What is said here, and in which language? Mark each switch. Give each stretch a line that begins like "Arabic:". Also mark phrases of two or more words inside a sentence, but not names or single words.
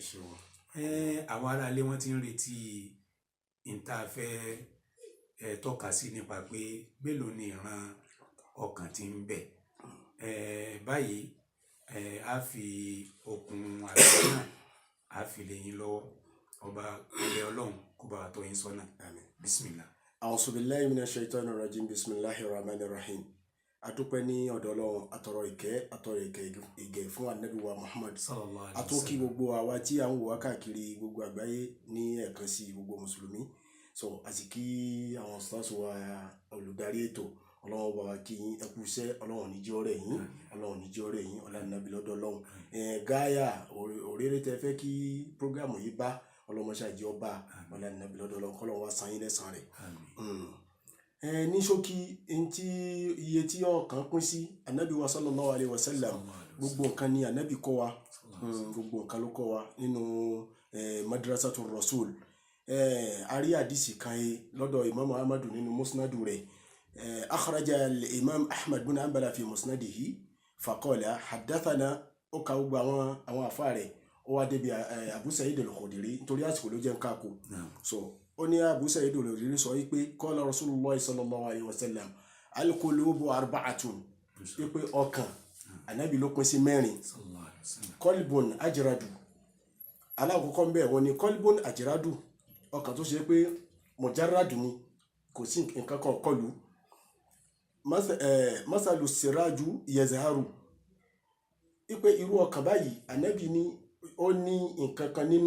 Yoruba: Àwọn ará ilé wọn ti ń retí ìta fẹ́ tọ́ka sí nípa pé mélòó ni ìran ọkàn tí ń bẹ. Báyìí a fi okùn àgbẹ̀ náà a fi lè yín lọ́wọ́. Ọba ilẹ̀ Ọlọ́run kó bá wa tọ́ yín sọ́nà. Àmín.
Arabic: بسم الله. أعوذ بالله من الشيطان الرجيم. بسم الله الرحمن الرحيم.
Yoruba: Adúpẹ́ ní ọ̀dọ̀ Ọlọ́run, àtọrọ ìkẹ́ fún Ànábì wa Muhammad.
Arabic: صلى الله عليه
Yoruba: Àtúnkí
Arabic: وسلم.
Yoruba: gbogbo àwa tí à ń wò wá káàkiri gbogbo àgbáyé ní ẹ̀ẹ̀kan sí gbogbo mùsùlùmí. Àti kí àwọn stars wa olùdarí ètò, Ọlọ́run bá wa kí yín, ẹ kú iṣẹ́, Ọlọ́run ní jẹ́ ọ̀rẹ́ yín, Ọlọ́run ní jẹ́ ọ̀rẹ́ yín, ọlá Ànábì lọ́dọ̀ Ọlọ́run. Gáyà òréré tẹ fẹ́ kí prógrámù yìí bá, Ọlọ́run ṣáàjì ọba, ọlá Ànábì lọ́dọ̀ Ọlọ́run, kọ́lọ́run wá san yín lẹ́san rẹ̀. Ní ṣókí, iye tí ọkàn pín sí, Ànábì wa
Arabic: صلى الله عليه وسلم,
Yoruba: gbogbo nǹkan ni Ànábì kọ́ wa, gbogbo nǹkan ló kọ́ wa nínú
Arabic: مدرسة الرسول.
Yoruba: Ari hadisi kan lọ́dọ̀ Imam Ahmadu nínú musnadu rẹ̀.
Arabic: أخرج الإمام أحمد بن حنبل في مسنده فقال حدثنا,
Yoruba: ó ka gbogbo àwọn àfá rẹ̀, ó wá débi Abu Sa'id al-Khudri nítorí àsìkò ló jẹ́ ń káàkó. Ó ní Abu Sa'id al-Khudri sọ wípé
Arabic: قال رسول الله صلى الله عليه وسلم القلوب أربعة,
Yoruba: wípé ọkàn Ànábì ló pín sí mẹ́rin.
Arabic: قلب أجرد,
Yoruba: alákọ̀ọ́kọ́ ń bẹ̀ wọ́n ní
Arabic: قلب أجرد,
Yoruba: ọkàn tó ṣe pé mujarradu ni, kò sí nǹkan kan kọlù.
Arabic: مثل السراج يزهر,
Yoruba: wípé irú ọkàn báyìí Ànábì ní ó ní nǹkan kan nínú.